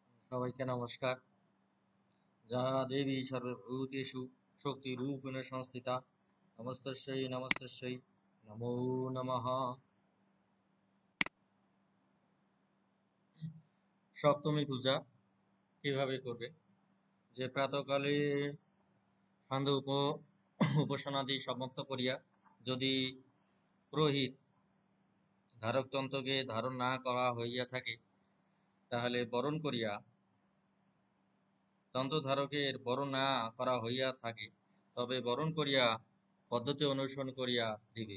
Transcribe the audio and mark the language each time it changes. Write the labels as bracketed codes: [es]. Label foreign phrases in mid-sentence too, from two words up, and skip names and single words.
[bn] সবাইকে নমস্কার। [sa] যা দেবী সর্বভূতেষু শক্তিরূপেণ সংস্থিতা নমস্তস্যৈ নমস্তস্যৈ নমো নমঃ। [bn] সপ্তমী পূজা কিভাবে করবে? যে প্রাতকালে সান্ধ্য উপাসনাদি সমাপ্ত করিয়া যদি পুরোহিত ধারকতন্ত্রকে ধারণ না করা হইয়া থাকে, তাহলে বরণ করিয়া তন্ত্রধারকের বরণ না করা হইয়া থাকে, তবে বরণ করিয়া পদ্ধতি অনুসরণ করিয়া দিবে।